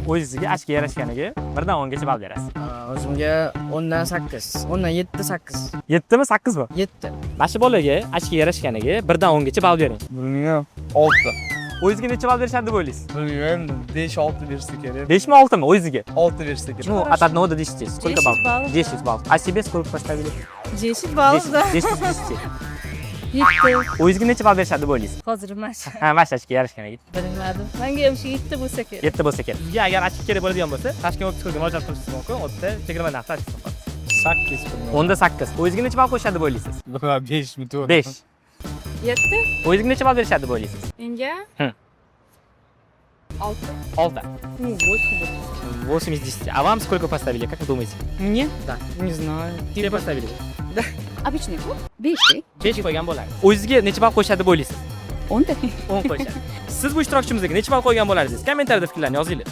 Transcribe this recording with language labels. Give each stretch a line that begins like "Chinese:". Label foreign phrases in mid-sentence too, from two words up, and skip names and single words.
Uzbek: O'zingizga ashga yarashganiga 1 dan 10 gacha ball berasiz. O'zimga 10 dan 8. 10 dan 7, 8. 7 mi, 8 mi? 7. Mana shu bolaga ashga yarashganiga 1 dan 10 gacha ball bering. Bilmayman. 6. O'zingizga necha ball berishadi deb o'ylaysiz? Bilmayman. 5-6 bersa kerak. 5 mi 6 mi o'zingizga? 6 bersa kerak.
Russian: Ну, от 1 до 10. Сколько 10 баллов? баллов. 10 баллов. А себе сколько поставили? 10 balls 10. da. 10 из 10. 7.
Uzbek: O'zingizga necha ball berishadi deb o'ylaysiz? Hozir emas. Ha, mashashga yarashganiga Bilmadim. Menga ham shu 7 bo'lsa kerak. 7 bo'lsa kerak. Sizga agar ashka kerak bo'ladigan bo'lsa, Toshkent optikaga murojaat qilishingiz mumkin. O yerda chegirma narxi ochib qo'yamiz. 8 bilmayman. Onda 8. O'zingizga necha ball qo'yishadi deb o'ylaysiz? 5 mi 4? 5. 7. O'zingizga necha ball berishadi deb o'ylaysiz? Menga Hı. 6. 6. 8.
Russian: 8 из 10. А вам сколько поставили? Как вы думаете? Мне? Да. Не знаю. Тебе поставили? Обычный клуб 5.
Uzbek: 5 qo'ygan bo'ladi. O'zingizga necha ball qo'yishadi deb o'ylaysiz? 10 da. 10 qo'yishadi. Siz bu ishtirokchimizga necha ball qo'ygan bo'lardingiz? Kommentariyada fikrlarni yozinglar.